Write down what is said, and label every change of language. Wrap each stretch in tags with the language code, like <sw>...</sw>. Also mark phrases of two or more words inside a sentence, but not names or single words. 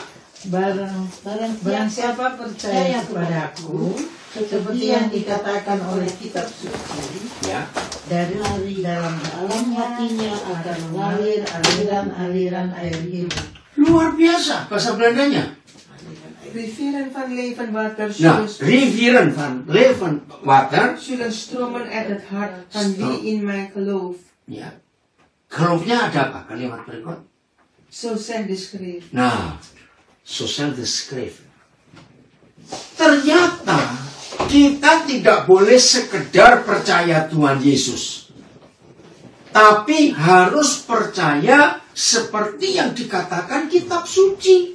<id>Barang siapa percaya kepadaku, seperti yang dikatakan oleh kitab suci, Ya. dari dalam hatinya akan mengalir aliran-aliran air hidup. Luar biasa bahasa Belandanya.</id> <nl>Rivieren van leven water Nah, rivieren van leven water. zullen stromen uit het hart van wie in mij gelooft.</nl> <id>Ya. Geloofnya ada apa? Kalimat berikut.</id> <nl>Zo zegt de schrift.</nl> <id>Nah, sosial deskripsi. Ternyata kita tidak boleh sekedar percaya Tuhan Yesus, tapi harus percaya seperti yang dikatakan kitab suci.</id>